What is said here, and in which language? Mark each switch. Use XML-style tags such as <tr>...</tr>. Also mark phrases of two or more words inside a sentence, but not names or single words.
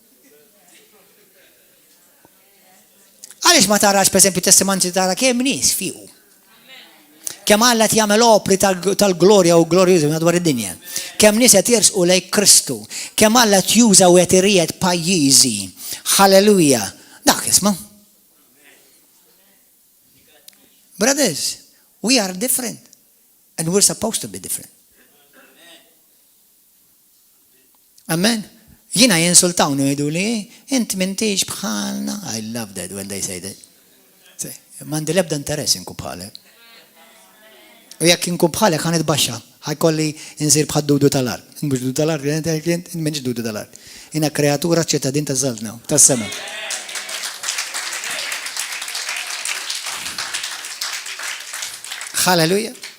<mt>Għaliex ma tarax pereżempju testimonji tara kemm nies fiequ. Kemm Alla qed jagħmel opri tal-glorja u glorjużi madwar id-dinja. Kemm nies qed jersqu lejn Kristu. Kemm Alla qed juża u qed iried pajjiżi. Halleluja. Dak isma'.</mt> <en>Brothers, we are different and we're supposed to be different. Amen.</en> <mt>Jina jinsultawni jgħidu li int m'intix bħalna.</mt> <en>I love that when they say that.</en> <mt>M'għandi l-ebda interess inkun bħalek. U jekk inkun bħalek ħan itbaxxa, ħajkolli insir bħal Dudu tal-art. Mhux Dudu tal-art, m'intix Dudu tal-art. Jiena kreatura ċittadin taż-żaltna, tas-sema. Halleluja.</mt>